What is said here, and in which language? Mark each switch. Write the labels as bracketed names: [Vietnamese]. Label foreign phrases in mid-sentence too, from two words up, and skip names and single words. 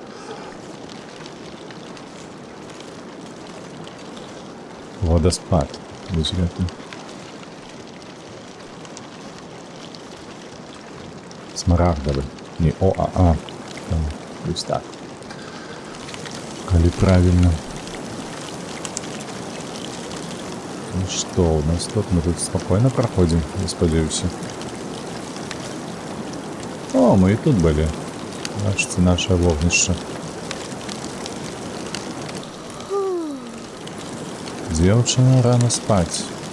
[Belarusian] Вадаспад вось гэты. Смарагдавы, не ОАА, там, вось так. Калі правильно. [Russian] Ну что, у нас тут, мы тут спокойно проходим, [Ukrainian] я сподіваюся. [Russian] О, мы и тут были. [Ukrainian] Бачите, наше вогнище. Девчина, рано спать.